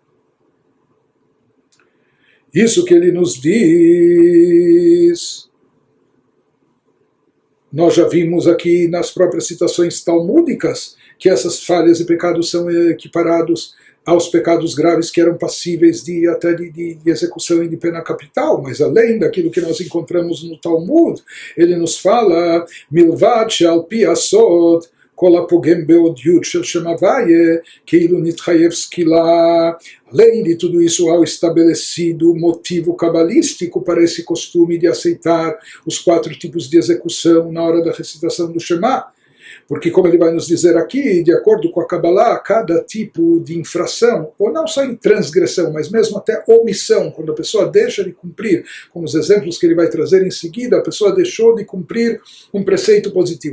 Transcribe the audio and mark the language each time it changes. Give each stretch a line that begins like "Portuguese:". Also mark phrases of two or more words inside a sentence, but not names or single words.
Portuguese: Isso que ele nos diz, nós já vimos aqui nas próprias citações talmúdicas, que essas falhas e pecados são equiparados aos pecados graves que eram passíveis até de execução e de pena capital, mas além daquilo que nós encontramos no Talmud, ele nos fala,
Hebrew: מלבד שעל פי הסוד, כל הפוגם באותיות של שם הוי"ה, כאילו נתחייב סקילה.
Portuguese: Além de tudo isso, há estabelecido motivo cabalístico para esse costume de aceitar os 4 tipos de execução na hora da recitação do Shema. Porque, como ele vai nos dizer aqui, de acordo com a Kabbalah, cada tipo de infração, ou não só em transgressão, mas mesmo até omissão, quando a pessoa deixa de cumprir, como os exemplos que ele vai trazer em seguida, a pessoa deixou de cumprir um preceito positivo.